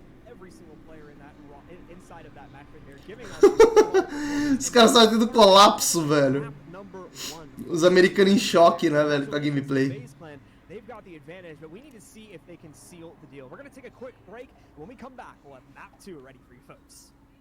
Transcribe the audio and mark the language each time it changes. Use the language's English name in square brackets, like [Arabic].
[English] every single player inside of that match right there, giving us [Portuguese] Os caras estão tendo colapso, velho. [English] map number 1. [Portuguese] Os americanos em choque, né, velho, com a gameplay. [English] They've got the advantage, but we need to see if they can seal the deal. We're going to take a quick break. When we come back, we'll have map 2 ready for you folks.